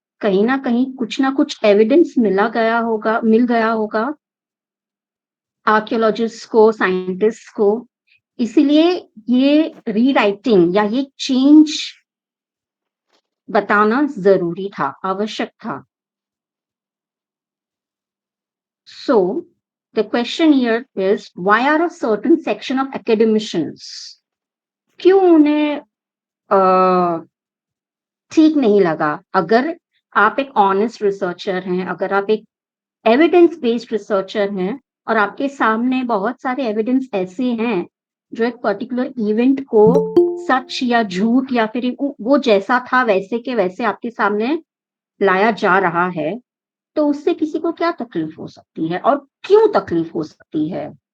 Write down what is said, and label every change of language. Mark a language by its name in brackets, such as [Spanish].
[Hindi] कहीं कुछ ना कुछ एविडेंस मिल गया होगा आर्कियोलॉजिस्ट को, साइंटिस्ट को। इसीलिए ये रीराइटिंग या ये चेंज बताना जरूरी था, आवश्यक था। [English] So the question here is, why are a certain section of academicians, [Hindi] क्यों उन्हें ठीक नहीं लगा? अगर आप एक ऑनेस्ट रिसर्चर हैं, अगर आप एक एविडेंस बेस्ड रिसर्चर हैं और आपके सामने बहुत सारे एविडेंस ऐसे हैं जो एक पर्टिकुलर इवेंट को सच या झूठ या फिर वो जैसा था वैसे के वैसे आपके सामने लाया जा रहा है, तो उससे किसी को क्या तकलीफ हो सकती है और क्यों तकलीफ हो सकती है?